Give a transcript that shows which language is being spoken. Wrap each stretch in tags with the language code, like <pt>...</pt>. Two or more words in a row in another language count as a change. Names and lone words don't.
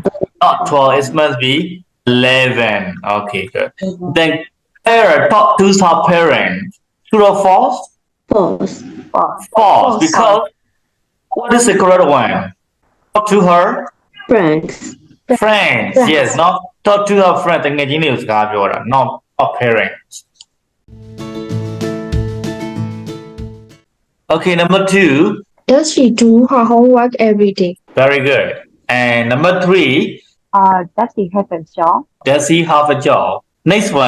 <en>Not 12, it must be 11. Okay, good. Then Claire talked to her parents. True or false? False. False. Because what is the correct one? Talk to her Friends. friends. Yes, not talk to her friends.</en> <my>တကယ်ချင်းတွေကိုစကားပြောတာ</my> <en>not her parents. Okay, number 2. Does she do her homework every day? Very good. And number 3. Does he have a job? Does he have a job? Next one.</en>